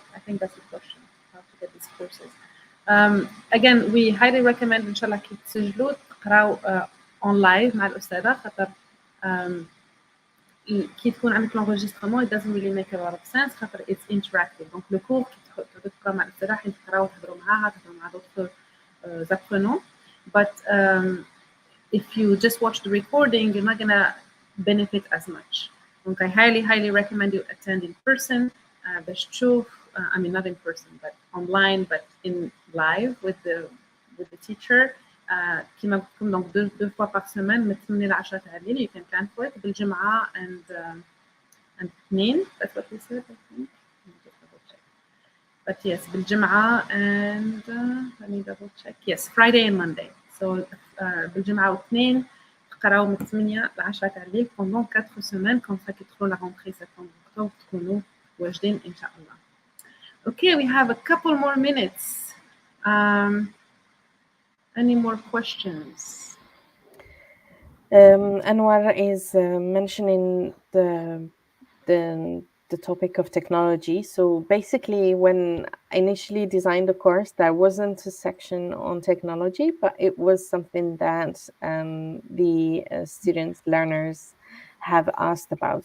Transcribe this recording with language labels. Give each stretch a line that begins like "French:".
English: I think that's the question, how to get these courses. Again, we highly recommend
Arabic: إن شاء الله كي تسجلوا تقراو
English: on live
Arabic: مع الأستاذة, خاطر كي تكون عندك
English: l'enregistrement, it doesn't really make a lot of sense, خاطر it's interactive.
French: Donc le cours
Arabic: كي تقرا مع الأستاذة حين تقراو تهضروا معاها, تهضروا مع
French: d'autres apprenants.
English: But if you just watch the recording, you're not gonna benefit as much. Donc I highly recommend you attend in person.
Arabic: باش تشوف,
English: I mean not in person but online, but in live with the teacher.
Arabic: كيما قلت لكم
French: donc deux fois par semaine
Arabic: من 8 ل 10 تاع الليل.
English: You can plan for it بالجمعة and اثنين. That's what we said, I think. But yes, بالجمعة and let me double check. Yes, Friday and Monday. So
Arabic: بالجمعة واثنين تقراو من 8 ل 10 تاع الليل
French: pendant 4 semaines. Comme ça
Arabic: كي تدخلوا
French: la rentrée septembre octobre
Arabic: تكونوا واجدين إن شاء الله.
English: Okay, we have a couple more minutes. Any more questions? Anwar is mentioning the topic of technology. So basically, when I initially designed the course, there wasn't a section on technology, but it was something that the students, learners have asked about.